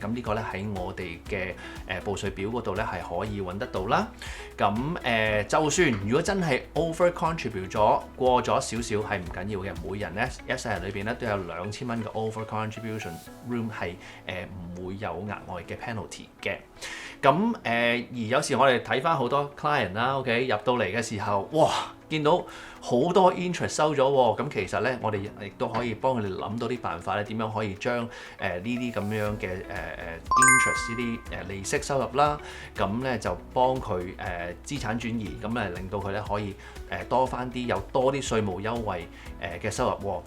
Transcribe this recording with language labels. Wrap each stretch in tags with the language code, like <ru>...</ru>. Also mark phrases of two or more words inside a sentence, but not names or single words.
<yue>咁呢個咧喺我哋嘅報稅表嗰度咧係可以揾得到啦。咁就算如果真係</yue> <en>over contribute</en> <yue>咗過咗少少係唔緊要嘅，每人咧一世人裏邊咧都有2000蚊嘅</yue> <en>over contribution room</en> <yue>係唔會有額外嘅 penalty 嘅。咁而有時我哋睇翻好多 client 啦 ，OK 入到嚟嘅時候，哇！見到好多 interest 收咗喎，咁其實咧我哋亦都可以幫佢哋諗到啲辦法咧，點樣可以將呢啲咁樣嘅interest 呢啲利息收入啦，咁咧就幫佢資產轉移，咁咧令到佢咧可以多翻啲有多啲稅務優惠嘅收入喎。</yue>